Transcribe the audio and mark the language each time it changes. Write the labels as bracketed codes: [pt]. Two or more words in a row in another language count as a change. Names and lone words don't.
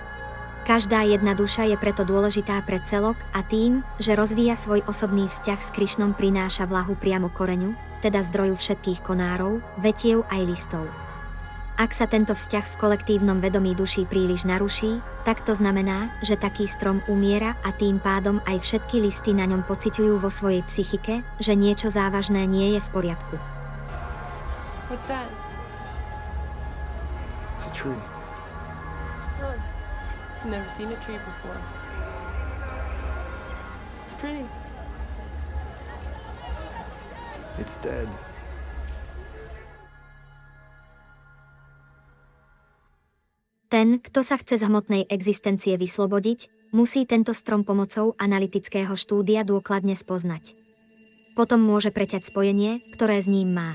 [sk] Každá jedna duša je preto dôležitá pre celok a tým, že rozvíja svoj osobný vzťah s Krišnom, prináša vlahu priamo koreňu, teda zdroju všetkých konárov, vetiev aj listov. Ak sa tento vzťah v kolektívnom vedomí duší príliš naruší, tak to znamená, že taký strom umiera a tým pádom aj všetky listy na ňom pociťujú vo svojej psychike, že niečo závažné nie je v poriadku. [en] What's that? It's a tree. Never seen a tree before. It's pretty. It's dead. [sk] Ten, kto sa chce z hmotnej existencie vyslobodiť, musí tento strom pomocou analytického štúdia dôkladne spoznať. Potom môže preťať spojenie, ktoré s ním má.